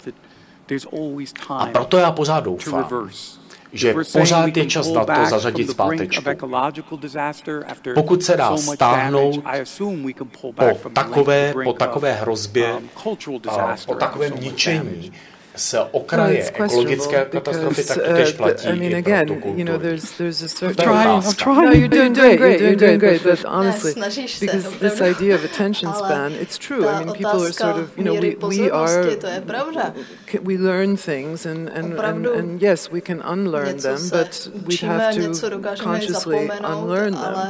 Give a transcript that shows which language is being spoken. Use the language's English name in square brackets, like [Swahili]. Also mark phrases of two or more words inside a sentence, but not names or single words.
[Czech] A proto já pořád doufám, že pořád je čas na to zařadit zpátečku. Pokud se dá stáhnout po takové hrozbě, po takovém ničení z okraje ekologické katastrofy, tak to tež platí i pro tu kulturu. [English] You're doing great, but honestly, because this idea of attention span, it's true. I mean, people are sort of, we learn things and yes, we can unlearn them, but we have to consciously unlearn them.